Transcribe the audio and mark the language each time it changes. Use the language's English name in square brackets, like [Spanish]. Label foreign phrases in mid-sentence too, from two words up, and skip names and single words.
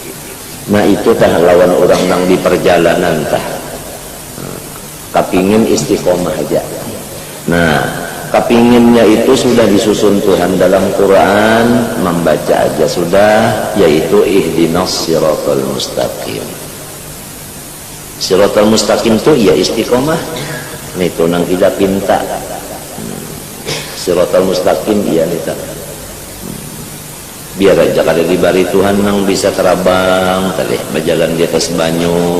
[Banjar] Nah itu tah lawan orang yang di perjalanan tah kepingin istiqomah aja. [Indonesian] Nah kepinginnya itu sudah disusun Tuhan dalam Quran, membaca aja sudah, yaitu [Arabic] اهدنا الصراط المستقيم. الصراط المستقيم [Indonesian] itu ya istiqomah. [Banjar] Itu nang kita pinta. [Arabic] الصراط المستقيم [Banjar] iya nita. Biar aja kada dibari Tuhan nang bisa terabang tadi berjalan di atas banyu.